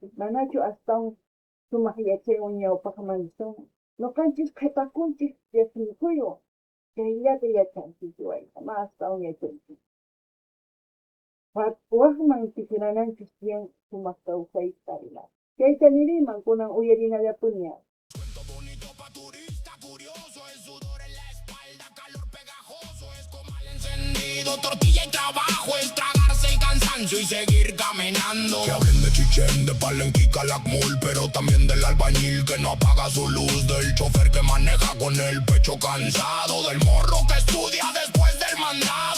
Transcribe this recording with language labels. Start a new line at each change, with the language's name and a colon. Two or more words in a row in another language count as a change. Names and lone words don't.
Quechua: Manachu astawan sumaq yachaywan ñawpaqman risunman. Ñuqanchis qhipakunchik riqsinkuywan chayllata yachanchis wayna, ma astawan yachanchis. Waqman tiqirananchis tiyan sumaq kawsayta rinata. Chayta niriman kunan uyarinallapuni.
Spanish: Cuento bonito pa' turista curioso, el sudor en la espalda, calor pegajoso, es comal encendido, tortilla y trabajo, es tragarse el cansancio y seguir caminando. Que hablen de Chichén, de Palenquica, Lacmul, pero también del albañil que no apaga su luz, del chofer que maneja con el pecho cansado, del morro que estudia después del mandado.